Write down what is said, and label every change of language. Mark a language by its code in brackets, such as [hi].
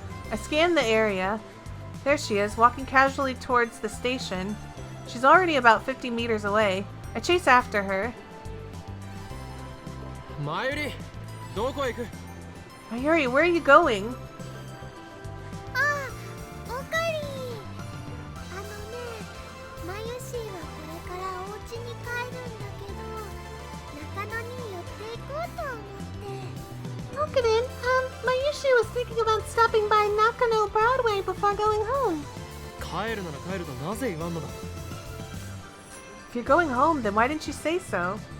[en] I scan the area. There she is, walking casually towards the station. She's already about 50 meters away. I chase after her. [ja] マユリ、どこ行く [en] Mayuri, where are you going? [ja] ああ、オカリン。あのね、マユシーはこれからお家に帰るんだけど、中野に寄っていこうと思って。 [en] Okarin, Mayushi was thinking about stopping by Nakano Broadway before going home. [ja] 帰るなら帰るとなぜ言わんのだ [en] If you're going home, then why didn't you say so?